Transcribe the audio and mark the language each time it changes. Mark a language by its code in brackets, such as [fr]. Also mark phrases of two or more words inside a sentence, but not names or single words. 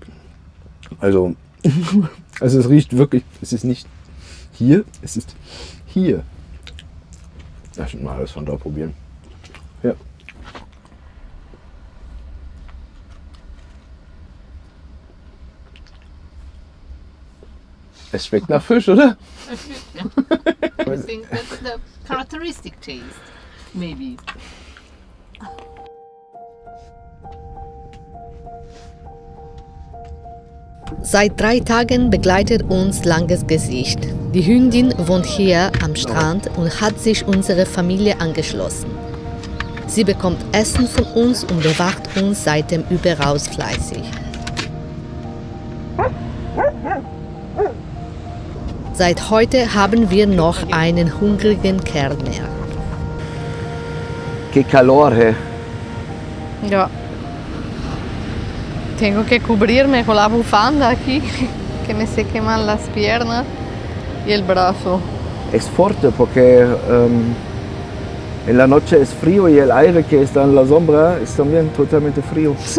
[de] Also es riecht wirklich, es ist nicht hier, es ist hier. Lass uns mal alles von da probieren. Ja. Es schmeckt nach Fisch, oder? [en] I think that's the characteristic taste, maybe. [de] Seit 3 Tagen begleitet uns Langes Gesicht. Die Hündin wohnt hier am Strand und hat sich unserer Familie angeschlossen. Sie bekommt Essen von uns und bewacht uns seitdem überaus fleißig. Seit heute haben wir noch einen hungrigen Kerl mehr. [es] Que calor, eh? [de] Ja. [es] Tengo que cubrirme con la bufanda aquí, que me se queman las piernas y el brazo. Es fuerte porque en la noche es frío y el aire que está en la sombra es también totalmente frío.